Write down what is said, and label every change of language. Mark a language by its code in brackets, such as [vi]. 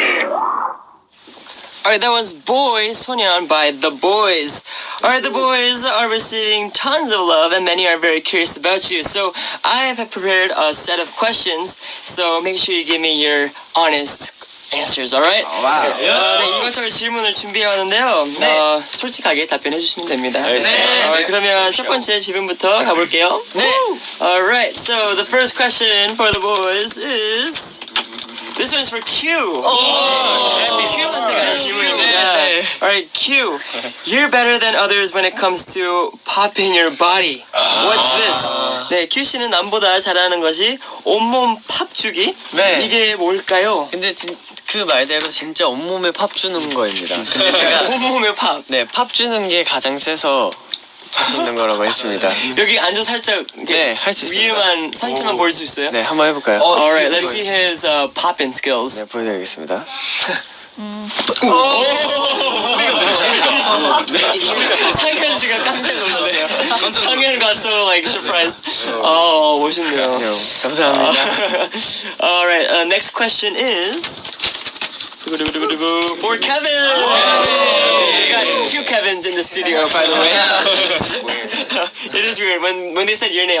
[en] Alright, that was Boy Sonyeon by The Boys. Alright, The Boys are receiving tons of love and many are very curious about you. So I have prepared a set of questions. So make sure you give me your honest answers, alright? [ko] 네, 이것저것 질문을 준비해왔는데요. 솔직하게 답변해 주시면 됩니다. 네. 그러면 첫 번째 질문부터 가볼게요. [en] Alright, so the first question for the boys is This one is for Q. [ko] Q한테 가는 질문입니다. [en] Alright, Q. You're better than others when it comes to popping your body. What's this? [ko] 네, Q 씨는 남보다 잘하는 것이 온몸 팝 주기. 네. 이게 뭘까요? 근데 그 말대로 진짜 온몸에 팝 주는 거입니다. 근데 제가 온몸에 팝. 네, 팝 주는 게 가장 세서 자신 있는 거라고 했습니다. 여기 앉아 살짝 네, 할 수 있습니다. 위에만 상체만 보일 수 있어요? 네, 한번 해볼까요? [en] Alright, let's see his popping skills. [ko] 네, 보여드리겠습니다. 상현 씨가 깜짝 놀랐네요. [en] 상현 got so like surprised. [ko] 멋있네요. 감사합니다. [en] Alright, next question is for Kevin. We got two Kevins in the studio, by the way. It is weird when they said your name.